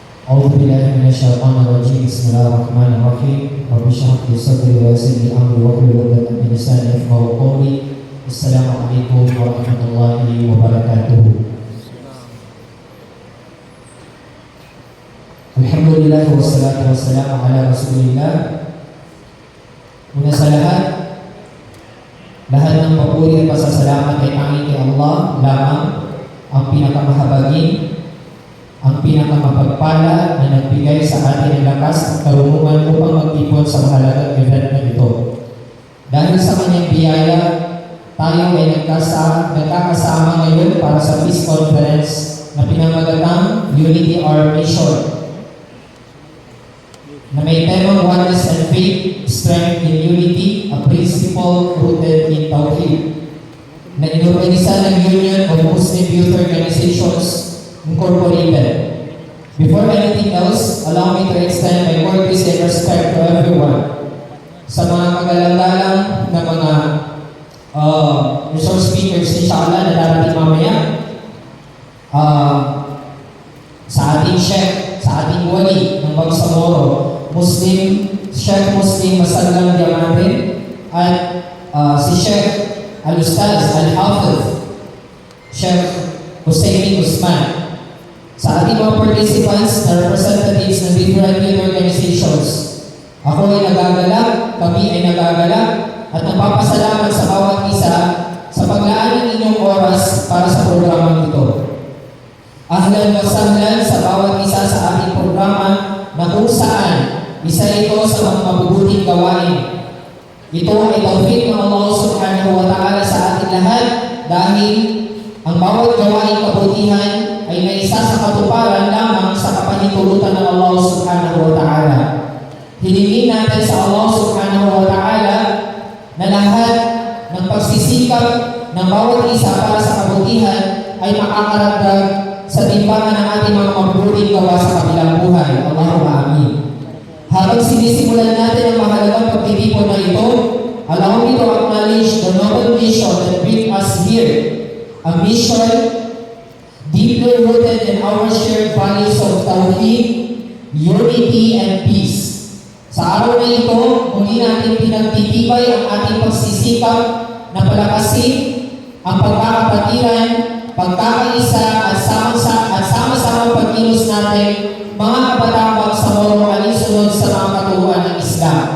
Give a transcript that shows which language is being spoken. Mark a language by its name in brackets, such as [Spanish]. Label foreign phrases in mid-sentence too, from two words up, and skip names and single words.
[Arabic] أعوذ بالله من الشيطان الرجيم بسم الله الرحمن الرحيم رب اشرح لي صدري ويسر لي أمري واحلل عقدة من لساني يفقهوا قولي السلام عليكم ورحمة الله وبركاته. الحمد لله والصلاة والسلام على رسول الله. [Filipino] Una sa lahat ng papuri at pasasalamat ay tanging kay Allah lamang, ang pinakamahabagin, ang pinakamapagpala na nagbigay sa atin ng lakas at karunungan upang magtipon sa mahalagang event na ito. Dahil sa kanyang biyaya, tayo ay nagkakasama ngayon para sa [English] peace conference [Filipino] na pinamagatang Unity Our Mission, na may temang [English] oneness and faith, strength in unity, a principle rooted in Tawheed, [Filipino] na inorganisa ng Union of Muslim Youth Organizations Incorporated. [English] Before anything else, allow me to extend my courtesy and respect to everyone. [Filipino] Sa mga kagalang-galang na mga [English] resource speakers, [Filipino] inshallah, na darating mamaya, sa ating Sheikh, sa ating wali ng Bangsamoro, Sheikh Muslim Masallam Diamante, at si Sheikh Al-Ustaz Al-Hafiz Sheikh Hussein Usman. Sa ating mga participants na representatives ng [English] different youth organizations, [Filipino] ako ay nagagalak, kami ay nagagalak, at nagpapasalamat sa bawat isa sa paglaan ng inyong oras para sa programang ito. [Arabic] أهلا وسهلا [Filipino] sa bawat isa sa ating programa na kung saan isa ito sa mga mabubuting gawain. Ito ay tawfik ng Allah [Arabic] سبحانه وتعالى [Filipino] sa ating lahat, dahil ang bawat gawain kabutihan ay may isa sa katuparan lamang sa kapanitulutan ng Allah [Arabic] سبحانه وتعالى. [Filipino] Hilingin natin sa Allah [Arabic] سبحانه وتعالى [Filipino] na lahat ng pagsisikap ng bawat isa para sa kabutihan ay makakaragdag sa timbangan ng ating mga mabubuting gawa sa kabilang buhay. [Arabic] اللهم آمين. [Filipino] Habang sinisimulan natin ang mahalagang pagtitipon na ito, [English] allow me to acknowledge the noble mission that bring us here. A mission deeply rooted in our shared values of Tawheed, unity, and peace. [Filipino] Sa araw na ito, muli natin pinagtitibay ang ating pagsisikap na palakasin ang pagkakapatiran, pagkakaisa at sama-sama pagkilos natin mga kabataang Bangsamoro alinsunod sa mga katuruan ng Islam.